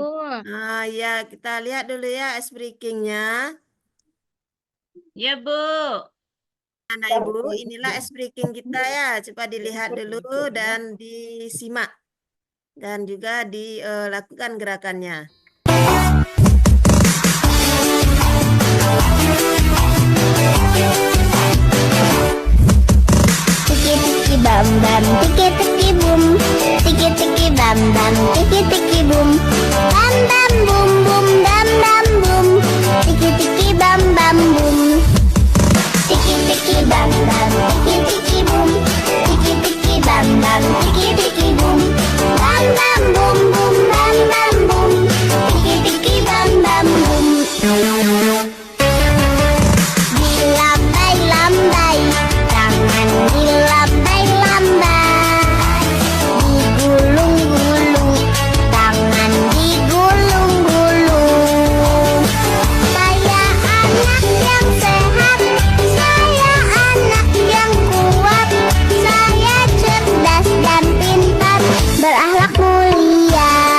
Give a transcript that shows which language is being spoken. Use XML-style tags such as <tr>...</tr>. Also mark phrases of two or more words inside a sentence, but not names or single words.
<id>Ah ya, kita lihat dulu ya</id> <en>ice breakingnya.</en> <id>Ya, Bu. Anak Ibu, inilah</id> <en>ice breaking</en> <id>kita ya. Coba dilihat dulu dan disimak. Dan juga dilakukan gerakannya. Tiki tiki bam bam, tiki tiki boom, tiki tiki bam bam, tiki tiki boom, bam bam boom boom, bam bam boom, tiki tiki bam bam boom, tiki tiki bam bam, tiki tiki boom, tiki tiki bam bam, tiki tiki boom, bam bam boom boom, bam bam boom, tiki tiki bam bam boom. Dilambai-lambai, tangan dilambai-lambai, digulung-gulung, tangan digulung-gulung. Saya anak yang sehat, saya anak yang kuat, saya cerdas dan pintar, berakhlak mulia.</id>